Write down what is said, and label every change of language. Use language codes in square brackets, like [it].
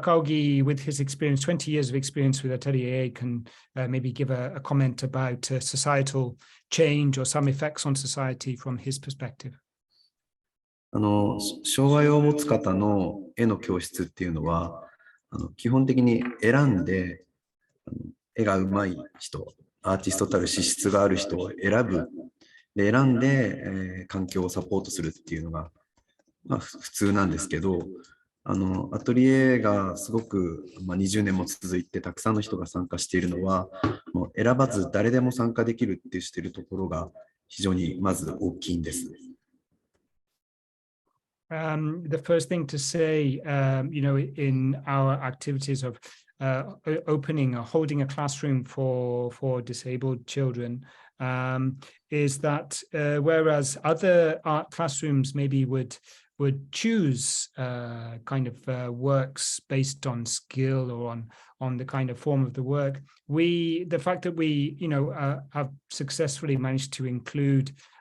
[en] Akaugi, with his experience, 20 years of experience with Atelier, can maybe give a comment about societal change or some effects on society from his perspective. [ja] 障害を持つ方の絵の教室っていうのは、基本的に選んで、絵が上手い人、アーティストたる資質がある人を選ぶ。で、選んで、環境をサポートするっていうのが、普通なんですけど、アトリエがすごく、20年も続いてたくさんの人が参加しているのは、もう選ばず誰でも参加できるってしているところが非常にまず大きいんです。 [en] The first thing to say, in our activities of opening or holding a classroom for disabled children, is that whereas other art classrooms maybe would choose works based on skill or on the kind of form of the work, the fact that we have successfully managed to include